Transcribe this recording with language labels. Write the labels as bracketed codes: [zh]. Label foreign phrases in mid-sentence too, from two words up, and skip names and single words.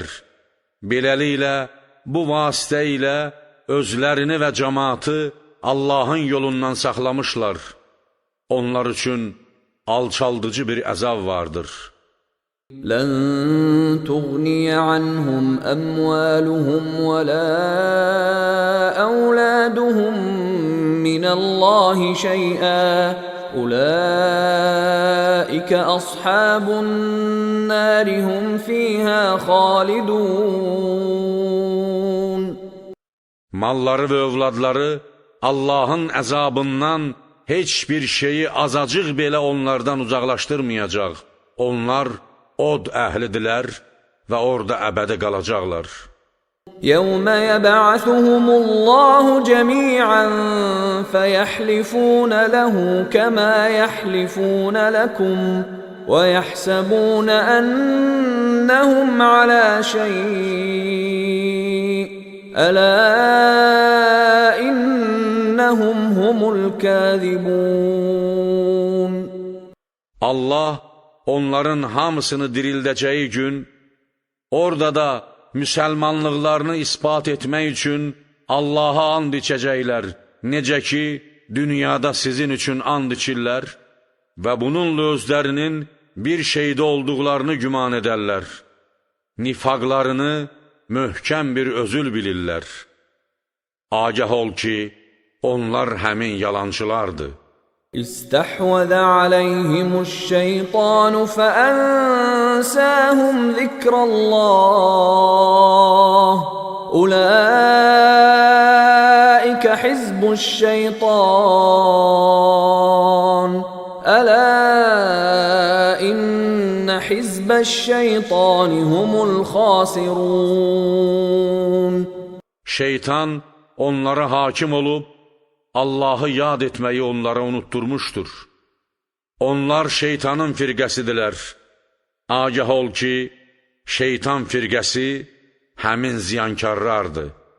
[az] Beləliklə, bu vasitə ilə özlərini və cəmaatı Allahın yolundan saxlamışlar. Onlar üçün alçaldıcı bir əzab vardır. [ar] لَن تُغْنِيَ عَنْهُمْ أَمْوَالُهُمْ وَلَا أَوْلَادُهُمْ من الله شيئا أولئك أصحاب النار هم فيها خالدون. [az] Malları və övladları Allahın əzabından heç bir şeyi azacıq belə onlardan uzaqlaşdırmayacaq. Onlar od əhlidirlər və orada əbədi qalacaqlar. [ar] يَوْمَ يَبْعَثُهُمُ اللَّهُ جَمِيعًا فَيَحْلِفُونَ لَهُ كَمَا يَحْلِفُونَ لَكُمْ وَيَحْسَبُونَ أَنَّهُمْ عَلَى شَيْءٍ أَلَا إِنَّهُمْ هُمُ الْكَاذِبُونَ. [az] Allah onların hamısını dirildəcəyi gün, orada da müsəlmanlıqlarını ispat etmək üçün Allaha and içəcəklər, necə ki, dünyada sizin üçün and içirlər və bununla özlərinin bir şeydə olduqlarını güman edərlər. Nifaqlarını möhkəm bir özül bilirlər. Agah ol ki, onlar həmin yalancılardır. [ar] استحوذ عليهم الشيطان فأنساهم ذكر الله أولئك حزب الشيطان ألا إن حزب الشيطان هم الخاسرون. [az] Şeytan onlara hakim olub Allahı yad etməyi onlara unutturmuşdur. Onlar şeytanın firqəsidirlər. Agah ol ki, şeytan firqəsi həmin ziyankarlardır.